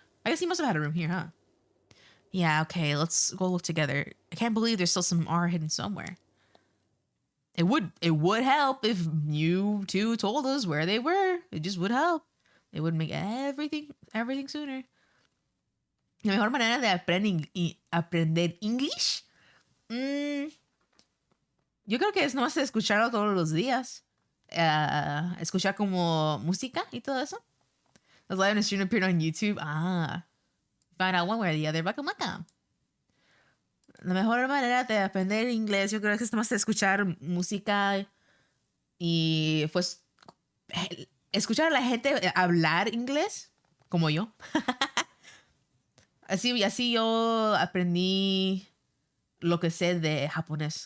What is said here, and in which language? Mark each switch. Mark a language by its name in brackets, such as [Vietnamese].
[English] I guess he must have had a room here, huh? Yeah, okay, let's go look together. I can't believe there's still some R hidden somewhere. It would help if you two told us where they were. It just would help. It would make everything sooner. [Spanish] La mejor manera de aprender English. Yo creo que es nomás escucharlo todos los días. Escuchar como música y todo eso. [English] I was live on a stream appeared on YouTube. Find out one way or the other. Welcome. [Spanish] La mejor manera de aprender inglés, yo creo que es nomás escuchar música y pues escuchar a la gente hablar inglés, como yo. Así yo aprendí lo que sé de japonés.